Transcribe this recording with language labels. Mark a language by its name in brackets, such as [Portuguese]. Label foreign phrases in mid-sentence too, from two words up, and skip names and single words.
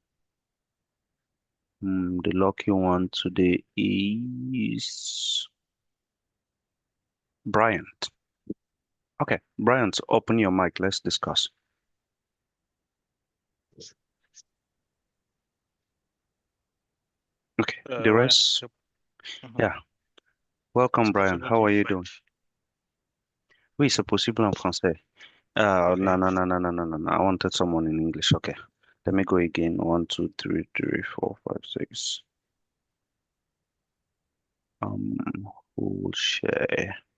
[English] The lucky one today is Bryant. Okay, Bryant, open your mic. Let's discuss. Okay, the [French] Ouais, [English] rest, mhm. yeah. Welcome, [French] C'est [English] Brian. [French] possible [English] How [French] du [English] are you doing? French. [French] Oui, c'est possible en français. [English] Okay. No, no, no, no, no, no, no, no. I wanted someone in English. Okay, let me go again. 1, 2, 3, 4, 5, 6. Um, who will share?